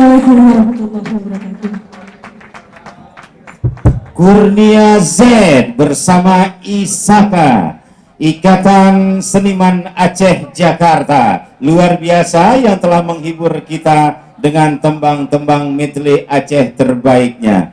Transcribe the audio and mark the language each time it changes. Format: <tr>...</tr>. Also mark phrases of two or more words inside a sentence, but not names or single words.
<ar>ورحمة الله وبركاته.</ar> <id>Kurnia Z bersama Isaka, Ikatan Seniman Aceh Jakarta, luar biasa yang telah menghibur kita dengan tembang-tembang medley Aceh terbaiknya.</id>